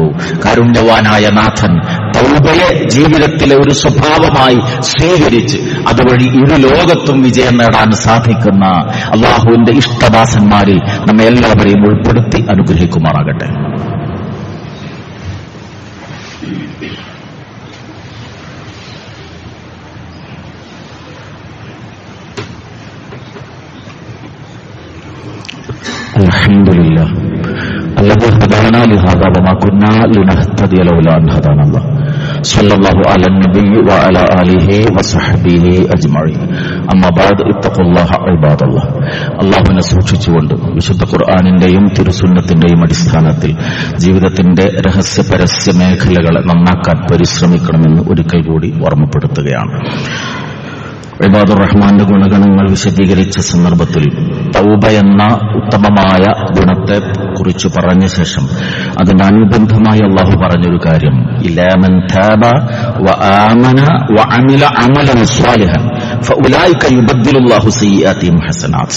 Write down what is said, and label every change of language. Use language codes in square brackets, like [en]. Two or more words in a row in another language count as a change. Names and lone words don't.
[ml] കാരുണ്യവാനായ നാഥൻ തൗബയെ ജീവിതത്തിലെ ഒരു സ്വഭാവമായി സ്വീകരിച്ച് അതുവഴി ഇരു ലോകത്തും വിജയം നേടാൻ സാധിക്കുന്ന അള്ളാഹുവിന്റെ ഇഷ്ടദാസന്മാരിൽ നമ്മെ എല്ലാവരെയും ഉൾപ്പെടുത്തി അനുഗ്രഹിക്കുമാറാകട്ടെ. [ar] അൽഹംദുലില്ലാഹ് الذي هدانا لهذا وما كنا لنهتدي لولا أن هدانا الله صلى الله على النبي وعلى آله وصحبه أجمعين أما بعد اتقوا الله عباد الله. [ml] അള്ളാഹുവിനെ സൂക്ഷിച്ചുകൊണ്ട് വിശുദ്ധ ഖുർആനിന്റെയും തിരുസുന്നത്തിന്റെയും അടിസ്ഥാനത്തിൽ ജീവിതത്തിന്റെ രഹസ്യ പരസ്യ മേഖലകളെ നന്നാക്കാൻ പരിശ്രമിക്കണമെന്ന് ഒരിക്കൽ കൂടി ഓർമ്മപ്പെടുത്തുകയാണ്. ഇബാദുർ റഹ്മാന്റെ ഗുണഗണങ്ങൾ വിശദീകരിച്ച സന്ദർഭത്തിൽ തൗബ എന്ന ഉത്തമമായ ഗുണത്തെ കുറിച്ച് പറഞ്ഞ ശേഷം അതിന് അനുബന്ധമായി അള്ളാഹു പറഞ്ഞൊരു കാര്യം, [ar] إلا من تاب وآمن وعمل عملا صالحا فأولئك يبدل الله سيئاتهم حسنات.